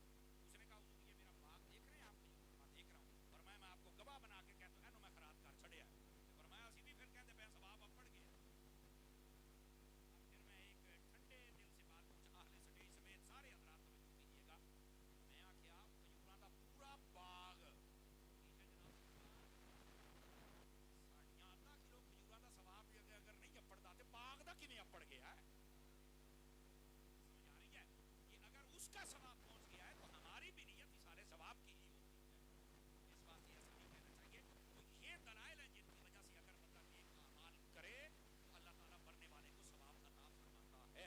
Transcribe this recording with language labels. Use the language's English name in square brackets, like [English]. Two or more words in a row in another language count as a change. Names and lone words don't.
[Urdu] اس نے کہا حضور یہ میرا باغ دیکھ رہے ہیں آپ نہیں؟ میں دیکھ رہا ہوں. فرمایا میں آپ کو گواہ بنا کے کہتا ہوں [Punjabi] اینو میں خیرات کر چھڑیا. [Urdu] فرمایا اسی بھی پھر کہتے پہ ثواب اب پڑ گیا. پھر میں ایک ٹھنڈے دل سے بات پوچھا, اہل سٹیج سمیت سارے حضرات توجہ کیجیے گا. [Punjabi] میں آخیا کھجوراں دا پورا باغ ساڑیاں آدھا کلو کھجوراں دا ثواب اگر نہیں اپڑدا تے باغ دا کیویں اپڑ گیا ہے؟ [Urdu] سمجھ آ رہی ہے؟ یہ اگر اس کا ثواب پہنچ گیا ہے تو ہماری بھی نیت سارے ثواب کی ہی ہوتی ہے. اس واسطے ایسا نہیں کہنا چاہیے. تو یہ دلائل ہیں جن کی وجہ سے اگر بندہ نیک اعمال کرے تو اللہ تعالیٰ مرنے والے کو ثواب عطا فرماتا ہے.